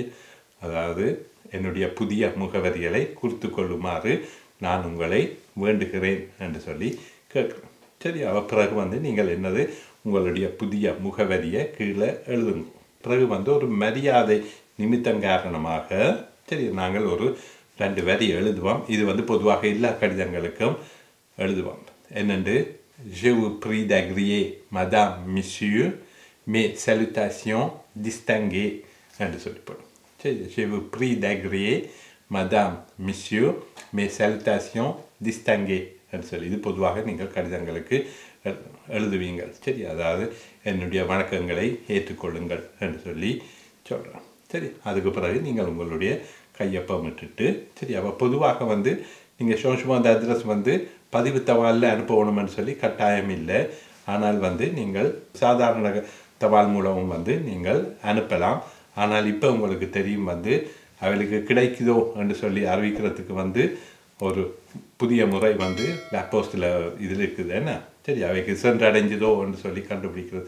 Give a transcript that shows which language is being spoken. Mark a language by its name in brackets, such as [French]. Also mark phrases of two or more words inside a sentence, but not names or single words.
[Tamil] அதாவது என்னுடைய புதிய முகவரிகளை குறித்து கொள்ளுமாறு நான் உங்களை வேண்டுகிறேன் என்று சொல்லி கேட்குறேன், சரி? அவ பிறகு நீங்கள் என்னது உங்களுடைய புதிய முகவரியை கீழே எழுதுங்க. பிறகு ஒரு மரியாதை நிமித்தம் காரணமாக, சரி, நாங்கள் ஒரு 2 வரி எழுதுவோம். இது பொதுவாக எல்லா கடிதங்களுக்கும் எழுதுவோம். [French] என்னென்று je vous prie d'agréer madame monsieur mes salutations distinguées [Tamil] என்று சொல்லி போடும், சரி? [French] je vous prie d'agréer madame monsieur mes salutations distinguées [Tamil] என்று சொல்லி இது பொதுவாக நீங்கள் கடிதங்களுக்கு எழுதுவீங்கள், சரி? அதாவது என்னுடைய வணக்கங்களை ஏற்றுக்கொள்ளுங்கள் என்று சொல்லி சொல்கிறேன், சரி? அதுக்கு பிறகு நீங்கள் உங்களுடைய கையொப்பம் விட்டுட்டு, சரி? அப்போ பொதுவாக நீங்கள் [French] changement d'adresse [Tamil] பதிவு தபாலில் அனுப்பணும்னு சொல்லி கட்டாயம் இல்லை. ஆனால் வந்து நீங்கள் சாதாரண தபால் மூலமும் வந்து நீங்கள் அனுப்பலாம். ஆனால் இப்போ உங்களுக்கு தெரியும் வந்து அவளுக்கு கிடைக்குதோ என்று சொல்லி அறிவிக்கிறதுக்கு வந்து ஒரு புதிய முறை வந்து போஸ்டில் இதில் இருக்குது என்ன சரி அவைக்கு சென்றடைஞ்சதோ என்று சொல்லி கண்டுபிடிக்கிறது.